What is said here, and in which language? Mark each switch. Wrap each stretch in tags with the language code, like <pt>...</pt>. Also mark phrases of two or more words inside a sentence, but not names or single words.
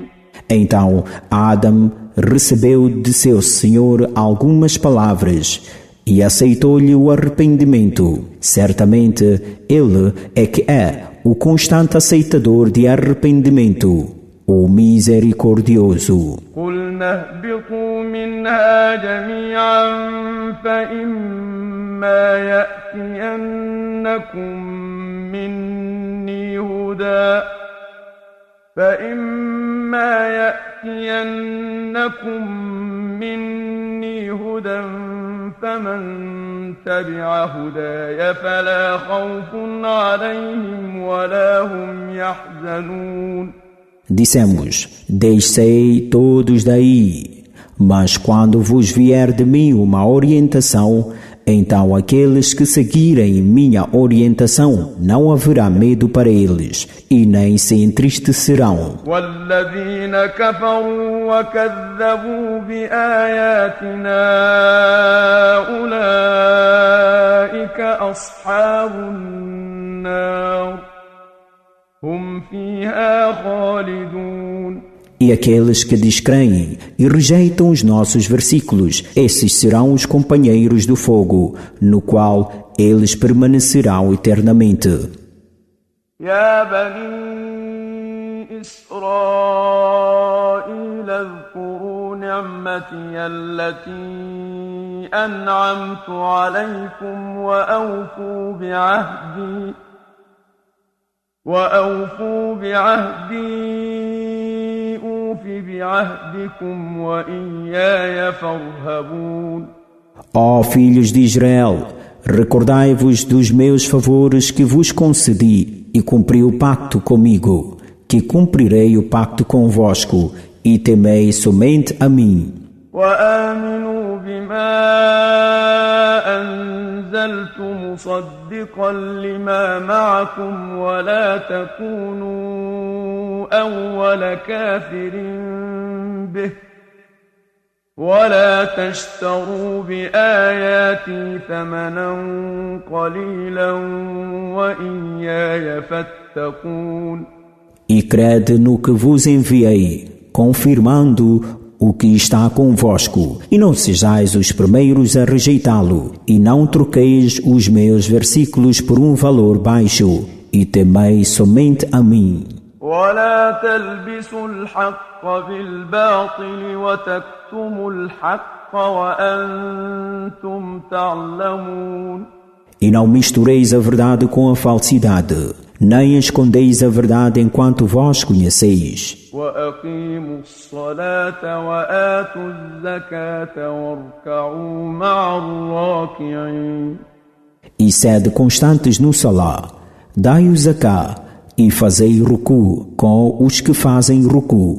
<pt>Então Adam recebeu de seu Senhor algumas palavras e aceitou-lhe o arrependimento. Certamente Ele é que é o constante aceitador de arrependimento, o misericordioso.</pt> <ar>قلنا اهبطوا منها جميعا فإما يأتينكم مني هدى فمن تبع هداي فلا خوف عليهم ولا هم يحزنون.</ar> <pt>Dissemos, deixei todos daí, mas quando vos vier de mim uma orientação, então aqueles que seguirem minha orientação não haverá medo para eles e nem se entristecerão.</pt> <ar>والذين كفروا وكذبوا بآياتنا أولئك أصحاب النار هم فيها خالدون.</ar> <pt>E aqueles que descreem e rejeitam os nossos versículos, esses serão os companheiros do fogo, no qual eles permanecerão eternamente.</pt> <ar>يا بني إسرائيل اذكروا نعمتي التي أنعمت عليكم وأوفوا بعهدي أوف بعهدكم وإياي فارهبون.</ar> <pt>Ó filhos de Israel, recordai-vos dos meus favores que vos concedi e cumpri o pacto comigo, que cumprirei o pacto convosco e temei somente a mim.</pt> <ar>وآمنوا بما أنزلت مصدقا لما معكم ولا تكونوا أول كافر به ولا تشتروا بآياتي ثمنا قليلا وإياي فاتقون.</ar> <pt>E crede no que vos enviei, confirmando o que está convosco, e não sejais os primeiros a rejeitá-lo, e não troqueis os meus versículos por um valor baixo, e temei somente a mim.</pt> <ar>ولا تلبسوا الحق بالباطل وتكتموا الحق وأنتم تعلمون.</ar> <pt>E não mistureis a verdade com a falsidade, nem escondeis a verdade enquanto vós conheceis.</pt> <ar>وأقيموا الصلاة وآتوا الزكاة واركعوا مع الراكعين.</ar> <pt>E sede constantes no salá, dai o zaká e fazei ruku com os que fazem ruku.</pt>